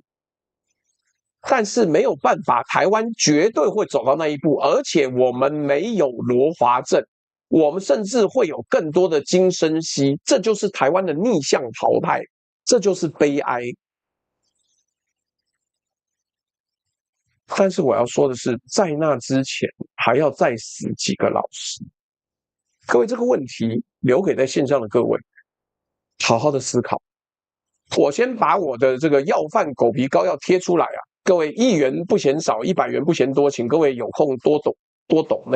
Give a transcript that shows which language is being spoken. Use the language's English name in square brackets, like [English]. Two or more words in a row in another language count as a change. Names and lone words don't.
[Chinese] 但是沒有辦法，台灣絕對會走到那一步，而且我們沒有羅華正，我們甚至會有更多的金生熙，這就是台灣的逆向淘汰，這就是悲哀。但是我要說的是，在那之前還要再死幾個老師。各位，這個問題留給在線上的各位好好的思考。我先把我的這個要飯狗皮膏藥貼出來啊，各位1元不嫌少，100元不嫌多，請各位有空多抖內。